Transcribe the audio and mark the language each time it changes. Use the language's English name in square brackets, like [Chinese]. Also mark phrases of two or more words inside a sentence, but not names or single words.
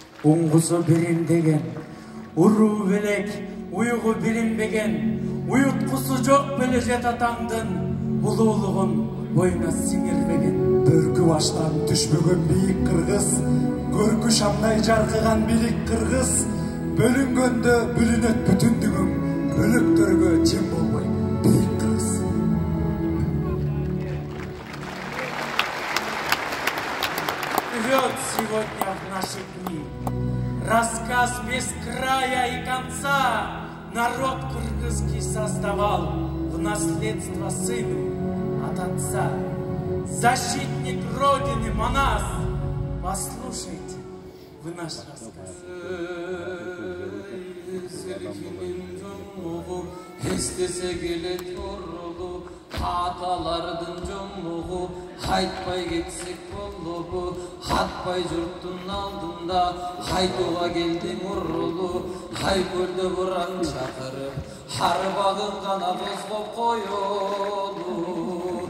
[Kyrgyz] Уңгусу бириндеген, уруу белек, уйгу билинбеген, уюткусу жок беле жет атаңдын, улуулугун боюна сиңирбеген. Бөркү баштан түшпөгөн бийик кыргыз, көркү шамдай жаркыган билик кыргыз, бөлүнгөндө бүлүнөт бүтүндүгүң, бөлөктөргө жем болбой бийик кыргыз. [Russian] Вперед сегодня в наши дни рассказ без края и конца народ кыргызский создавал в наследство сыну от отца. Защитник Родины Манас, послушайте вы наш рассказ. [Kyrgyz] Аталардын жомугу айтпай кетсек болобу, атпай журттун алдында айтууга келдиң урулу, ай көлдө буран чакырып арбагын гана козгоп коелу.